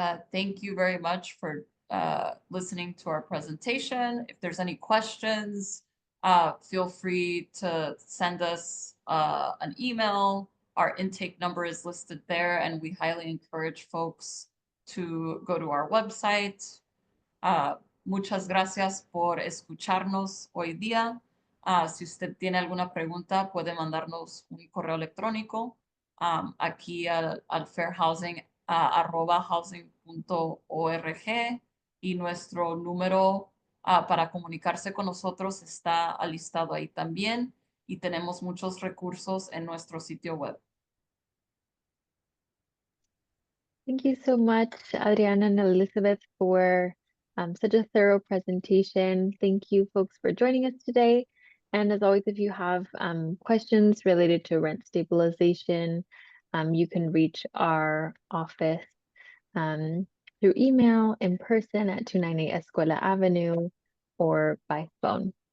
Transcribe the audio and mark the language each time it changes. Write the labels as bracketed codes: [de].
[en] Thank you very much for listening to our presentation. If there's any questions, feel free to send us an email. Our intake number is listed there, and we highly encourage folks to go to our website. [es] Muchas gracias por escucharnos hoy día. Si usted tiene alguna pregunta, puede mandarnos un correo electrónico aquí al fairhousing @housing.org, y nuestro número para comunicarse con nosotros está alistado ahí también, y tenemos muchos recursos en nuestro sitio web. [en] Thank you so much, Adriana and Elizabeth, for such a thorough presentation. Thank you, folks, for joining us today. And as always, if you have questions related to rent stabilization, you can reach our office through email, in person at 298 Escuela Avenue, or by phone.